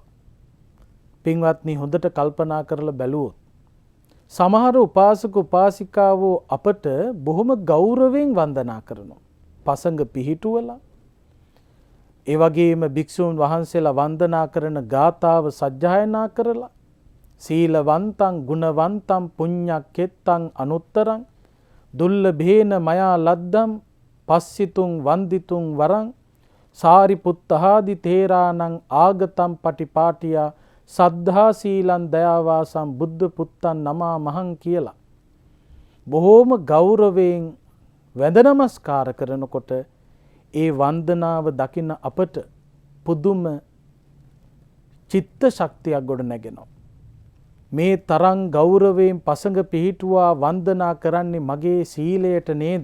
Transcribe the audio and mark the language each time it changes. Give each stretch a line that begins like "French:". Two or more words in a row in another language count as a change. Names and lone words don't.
Sinhala: පින්වත්නි, හොඳට කල්පනා කරලා බැලුවොත් සමහර උපාසක උපාසිකාවෝ අපට බොහොම ගෞරවයෙන් වන්දනා කරනවා. පසඟ පිහිටුවලා ඒ වගේම භික්ෂුන් වහන්සේලා වන්දනා කරන ගාථාව සජ්ජායනා කරලා
Pali: සීලවන්තං ගුණවන්තං පුඤ්ඤක්කෙත්තං අනුත්තරං දුල්ලභේන මයා ලද්දම් පස්සිතුං වන්දිතුං වරං සාරිපුත්තහාදි තේරාණං ආගතම් පටිපාටියා සද්ධා සීලං දයාවාසං බුද්ධ පුත්තන් නමා මහං
Sinhala: කියලා බොහෝම ගෞරවයෙන් වැඳ නමස්කාර කරනකොට ඒ වන්දනාව දකින අපට පුදුම චිත්ත ශක්තියක් ගොඩ නැගෙනවා. මේ තරම් ගෞරවයෙන් පසඟ පිහිටුවා වන්දනා කරන්නේ මගේ සීලයට නේද?